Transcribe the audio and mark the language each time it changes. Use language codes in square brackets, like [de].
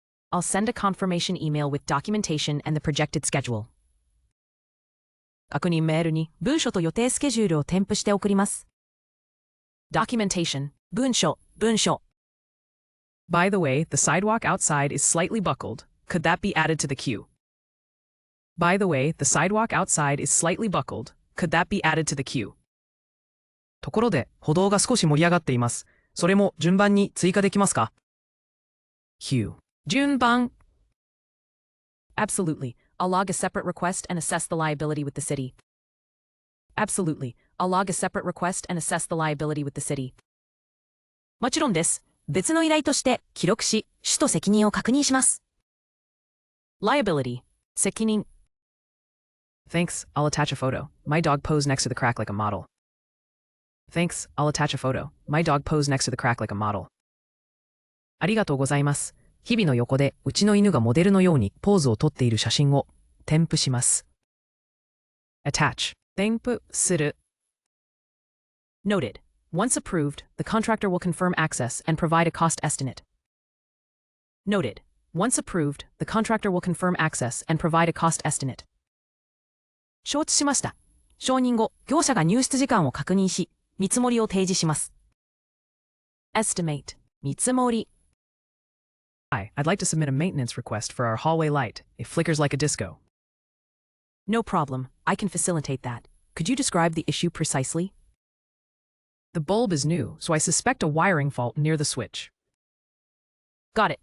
[en] I'll send a confirmation email with documentation and the projected schedule. [ja] 確認メールに文書と予定スケジュールを添付して送ります。 [en] Documentation [ja] 文書 [en] By the way, the sidewalk outside is slightly buckled. Could that be added to the queue? By the way, the sidewalk outside is slightly buckled. Could that be added to the queue? [ja] ところで、歩道が少し盛り上がっています。それも順番に追加できますか？ [en] Queue. [ja] 順番 [en] Absolutely. I'll log a separate request and assess the liability with the city. Absolutely. I'll log a separate request and assess the liability with the city. [ja] もちろんです。別の依頼として記録し、主と責任を確認します。 [en] Liability [ja] 責任 [en] Thanks, I'll attach a photo. My dog posed next to the crack like a model. Thanks, I'll attach a photo. My dog posed next to the crack like a model. [ja] ありがとうございます。日々の横でうちの犬がモデルのようにポーズをとっている写真を添付します。 [en] Attach. [ja] 添付する。 [en] Noted. Once approved, the contractor will confirm access and provide a cost estimate. Noted. Once approved, the contractor will confirm access and provide a cost estimate. [ja] 承知しました。承認後、業者が入室時間を確認し、見積もりを提示します。 [en] Estimate [ja] 見積もり [en] Hi, I'd like to submit a maintenance request for our hallway light. It flickers like a disco. No problem. I can facilitate that. Could you describe the issue precisely? The bulb is new, so I suspect a wiring fault near the switch. Got it.